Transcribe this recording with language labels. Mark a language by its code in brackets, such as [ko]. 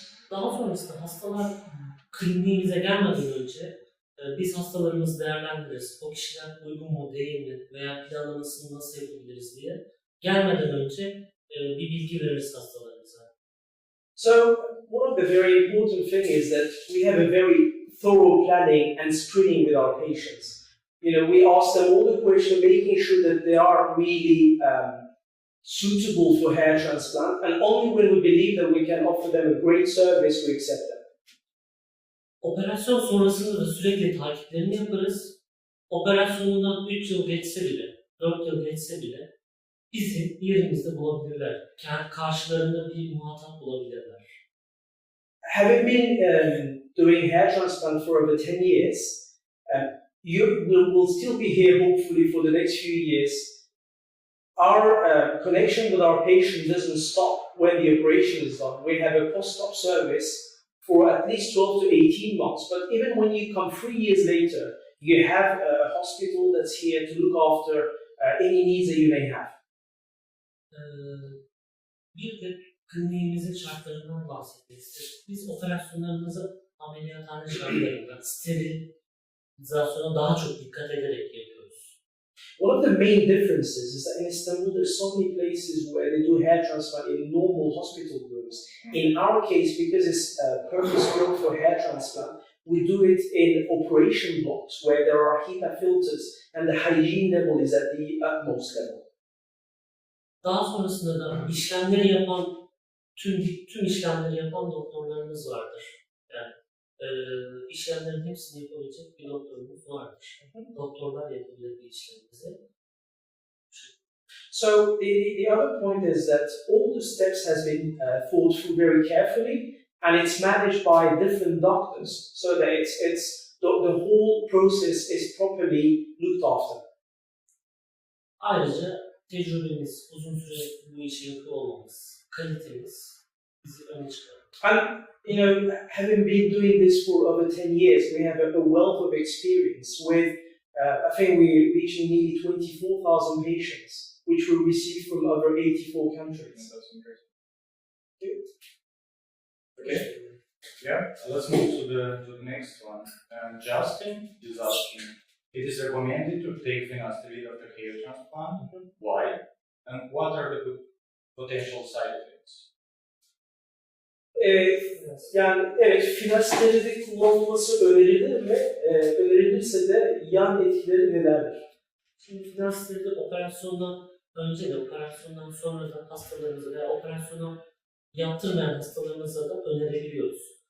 [tr] Daha sonrasında hastalar kliniğimize gelmeden önce biz hastalarımızı değerlendiririz. O kişiler uygun mu değil mi veya planlamasını nasıl yapabiliriz diye gelmeden önce bir bilgi veririz hastalarımıza. [en] So one of the very important things is that we have a very thorough planning and screening with our patients. You know, we ask them all the questions, making sure that they are really suitable for hair transplant, and only when we believe that we can offer them a great service, we accept them. [tr] Operasyon sonrasında da sürekli takiplerini yaparız. Operasyonundan 3 yıl geçse bile, 4 yıl geçse bile bizi yerimizde bulabilirler. Karşılarında bir muhatap bulabilirler. [en] Having been doing hair transplant for over 10 years, you will still be here hopefully for the next few years. Our connection with our patient doesn't stop when the operation is done. We have a post-op service for at least 12 to 18 months. But even when you come 3 years later, you have a hospital that's here to look after any needs that you may have. [tr] Bir de kliniğimizin şartlarından bahsetmek istedim. Biz operasyonlarımızı ameliyathane şartlarında sterilizasyona daha çok dikkat ederek yapıyoruz. [en] One of the main differences is that in Istanbul there's so many places where they do hair transplant in normal hospital rooms. In our case, because it's purpose-built for hair transplant, we do it in operation blocks where there are HEPA filters and the hygiene level is at the utmost level. [tr] Daha sonrasında da işlemleri yapan, tüm işlemleri yapan doktorlarımız vardır. Yani işlemlerin hepsini yapabilecek bir doktorumuz vardır. Doktorlar yapabilir bir işlemimizi. [en] So the other point is that all the steps has been thought through very carefully, and it's managed by different doctors, so that the whole process is properly looked after. [tr] Ayrıca tecrübemiz, uzun süre bu işi yapıyor olmamız, kalitemiz bizi öne çıkarır. [en] And you know, having been doing this for over 10 years, we have a wealth of experience with, I think we're reaching nearly 24,000 patients, which we receive from over 84 countries. That's interesting. Okay. Yeah, let's move to the next one. Justin is asking, it is recommended to take finasteride after hair transplant. Why? And what are the potential side effects? [tr] Yani evet, finasteride kullanılması önerilir ve önerilirse de yan etkileri nelerdir? Şimdi finasteride operasyondan önce de operasyondan sonra da hastalarımıza veya operasyonu yaptırmayan hastalarımıza da önerebiliyoruz.